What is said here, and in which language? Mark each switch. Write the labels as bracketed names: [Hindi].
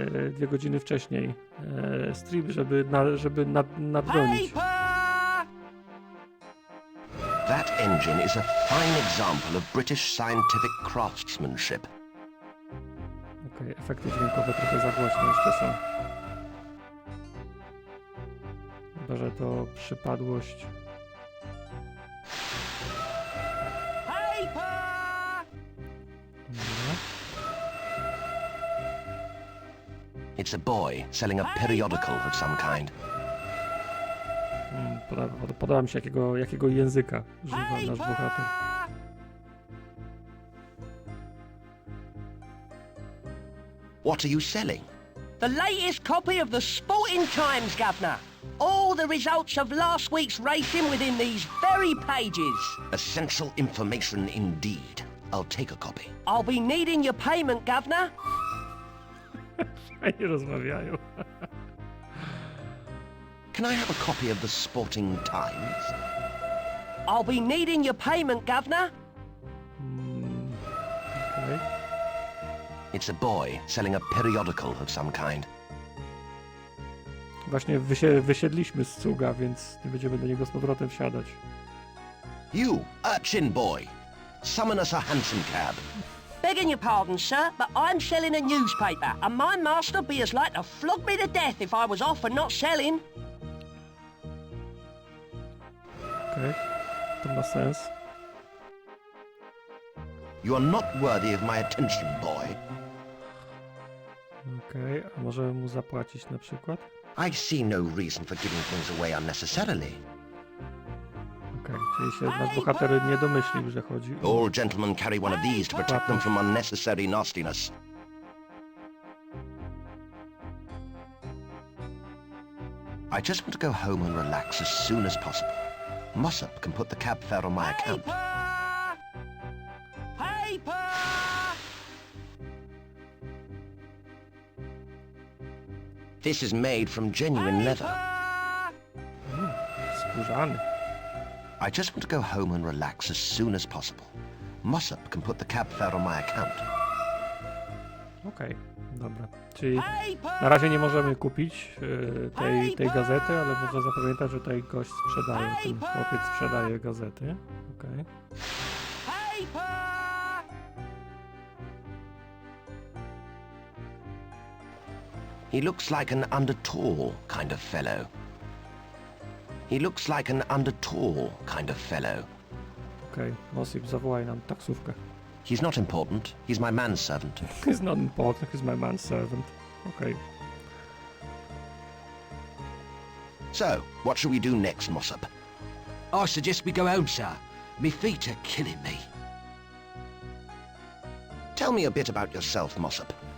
[Polish] 2 godziny wcześniej stream, żeby nadgonić. [English] Paper! That engine is a fine example of British scientific craftsmanship. [Polish] Okej, efekty dźwiękowe trochę za głośne jeszcze są. Chyba, że to przypadłość. Paper! Dobra. [English] It's a boy selling a periodical of some kind. [Polish] Podoba mi się jakiego języka używa nasz bohater. [English] What are you selling? The latest copy of the Sporting Times, Governor. All the results of last week's racing within these very pages. Essential information indeed. I'll take a copy. I'll be needing your payment, Governor. [Polish] Fajnie rozmawiają. [English] Can I have a copy of the Sporting Times? I'll be needing your payment, Governor. [Polish] Okej. [English] It's a boy selling a periodical of some kind. [Polish] Właśnie wysiedliśmy z cuga, więc nie będziemy do niego z powrotem wsiadać. [English] You, urchin boy. Summon us a hansom cab. Begging your pardon, sir, but I'm selling a newspaper, and my master'd be as like to flog me to death if I was off and not selling. [Polish] Okej, to ma sens. [English] You are not worthy of my attention, boy. [Polish] Okej, a możemy mu zapłacić na przykład? [English] I see no reason for giving things away unnecessarily. [Polish] Okej, czyli się nasz bohater nie domyślił, że chodzi o... [English] All gentlemen carry one of these to protect them from unnecessary nastiness. I just want to go home and relax as soon as possible. Mossop can put the cab fare on my account. Paper! This is made from genuine leather. [Polish] Skórzany. [English] I just want to go home and relax as soon as possible. Mossop can put the cab fare on my account. [Polish] Okej, dobra. Czyli na razie nie możemy kupić tej gazety, ale można zapamiętać, że tutaj gość sprzedaje, ten chłopiec sprzedaje gazety. Okej. [English] He looks like an under-tall kind of fellow. He looks like an under-tall kind of fellow. [Polish] Okej, Mossip, zawołaj nam taksówkę. [English] He's not important. He's my manservant. He's not important, he's my manservant. [Polish] Okej. [English] So, what shall we do next, Mossop? I suggest we go home, sir. Me feet are killing me. Tell me a bit about yourself, Mossop.